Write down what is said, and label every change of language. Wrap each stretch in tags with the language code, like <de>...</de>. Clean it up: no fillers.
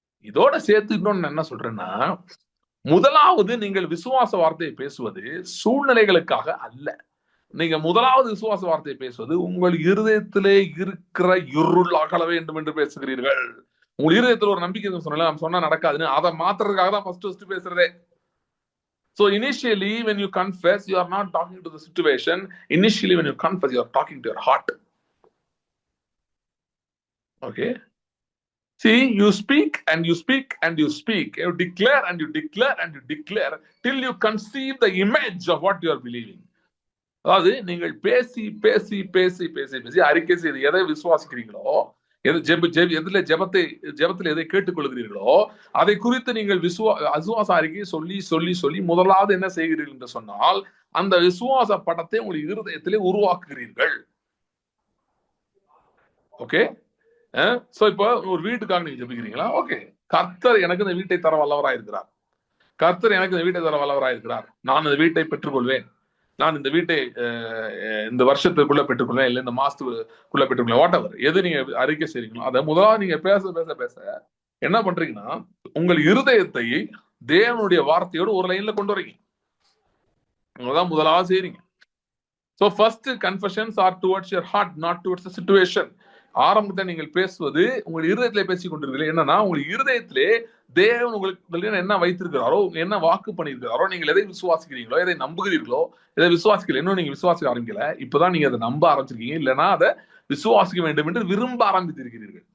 <ta>இதோட சேர்த்து இன்னொன்னு என்ன சொல்றேன்னா, முதலாவது நீங்கள் விசுவாச வார்த்தையை பேசுவது சூழ்நிலைகளுக்காக அல்ல. நீங்க முதலாவது விசுவாச வார்த்தையை பேசுவது உங்கள் இருதயத்திலே இருக்கிற இருள் அகல வேண்டும் என்று பேசுகிறீர்கள். உங்க இருதயத்துல ஒரு நம்பிக்கை சொன்னா சொன்னா நடக்காதுன்னு அதை மாத்துறதுக்காக தான் ஃபர்ஸ்ட் பேசுறதே.</ta> <en>So initially when you confess, you are not talking to the situation. Initially when you confess, you are talking to your heart. Okay, see, you speak and you speak and you speak, you declare and you declare and you declare till you conceive the image of what you are believing.</en> <ta>அதாவது நீங்கள் பேசி பேசி பேசி பேசி பேசி அறிக்கை செய்து எதை விசுவாசிக்கிறீங்களோ, எதுல ஜெபத்தில் எதை கேட்டுக்கொள்கிறீர்களோ அதை குறித்து நீங்கள் விசுவாச அறிக்கையை சொல்லி சொல்லி சொல்லி முதலாவது என்ன செய்கிறீர்கள் என்று சொன்னால், அந்த விசுவாச படத்தை உங்கள் இருதயத்திலே உருவாக்குகிறீர்கள். ஓகே, சோ இப்போ ஒரு வீட்டுக்காக நீங்க ஜெபிக்கிறீங்களா? ஓகே, கர்த்தர் எனக்கு இந்த வீட்டை தர வல்லவராயிருக்கிறார், கர்த்தர் எனக்கு இந்த வீட்டை தர வல்லவராயிருக்கிறார், நான் இந்த வீட்டை பெற்றுக்கொள்வேன், நான் இந்த வீட்டை இந்த வருஷத்துக்குள்ள பெற்றுக்கொள்வேன், இல்லை இந்த மாசத்துக்குள்ள பெற்றுக்கொள்வேன், வாட் எவர் எது நீங்க அறிக்கை செய்றீங்களோ அதை முதலாவது நீங்க பேச பேச பேச என்ன பண்றீங்கன்னா, உங்கள் இருதயத்தை தேவனுடைய வார்த்தையோடு ஒரு லைன்ல கொண்டு வரீங்க. உங்கதான் முதலாவது செய்றீங்க.</ta> <en>So first confessions are towards your heart, not towards the situation.</en> <ta>ஆரம்பத்தில் நீங்கள் பேசுவது உங்கள் இருதயத்திலே பேசிக் கொண்டிருக்கிறீர்கள். என்னன்னா உங்கள் இருதயத்திலே தேவன் உங்களுக்கு என்ன வைத்திருக்கிறாரோ, என்ன வாக்கு பண்ணியிருக்கிறாரோ, நீங்கள் எதை விசுவாசிக்கிறீங்களோ, எதை நம்புகிறீர்களோ, எதை விசுவாசிக்கல, இன்னும் நீங்க விசுவாசிக்க ஆரம்பிக்கல, இப்பதான் நீங்க அதை நம்ப ஆரம்பிச்சிருக்கீங்க. இல்லைன்னா அதை விசுவாசிக்க வேண்டும் என்று விரும்ப ஆரம்பித்திருக்கிறீர்கள்.</ta>